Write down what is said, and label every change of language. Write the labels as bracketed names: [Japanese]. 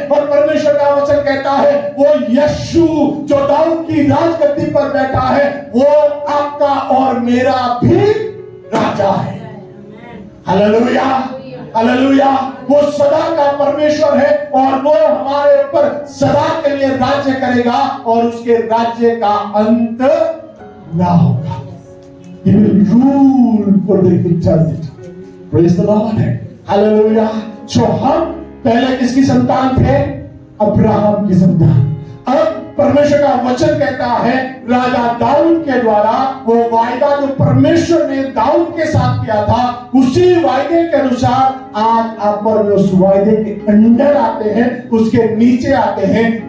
[Hindi] और परमेश्वर का वचन कहता है वो यीशु जो दाऊद की राजगद्दी पर बैठा है वो आपका और मेरा भी राजा है। Hallelujah, hallelujah. वो सदा का परमेश्वर है और वो हमारे ऊपर सदा के लिए राज्य करेगा और उसके राज्य का अंत ना होगा। [English] He will rule for the eternity. Praise the Lord. Hallelujah. [Hindi] So हम पहले किसकी संतान थे? अब्राहम की संतान। अब परमेश्वर का वचन कहता है राजा दाऊद के द्वारा वो वायदा जो परमेश्वर ने दाऊद के साथ किया था उसी वायदे के अनुसार आज आप और उस वायदे के अंदर आते हैं, उसके नीचे आते हैं।